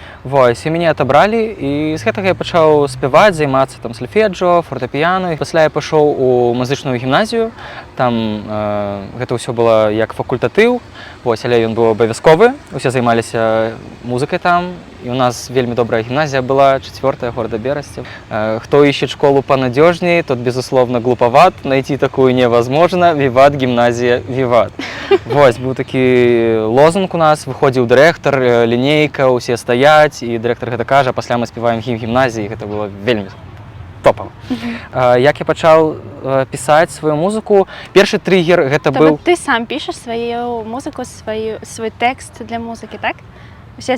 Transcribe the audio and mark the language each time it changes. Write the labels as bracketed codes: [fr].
[be] Вось, і мяне атобралі, і з гэтага я пачаў спяваць, займацца там сольфеджио, фортэпіяно. Пасля я пашоў у музычную гімназію, там гэта ўсё было як факультатыў, вось, але ён быў абавязковы, усе займаліся музыкай там, і у нас вельмі добрая гімназія была, 4-я, города Берасцев. [ru] Кто ищет школу понадежнее, тот, безусловно, глуповат, найти такую невозможно, виват, гімназія, виват. [be] Вось, быў такі лозунг у нас, выходзіў дырэктар, лінейка, усе стаяць, і дырэктар гэта кажа, пасля мы спяваем гімн гімназіі, гэта было вельмі топава. Як я пачаў пісаць сваю музыку, першы триггер гэта быў... Ты сам пішаш сваю музыку, свой тэкст для музыкі, так? Усе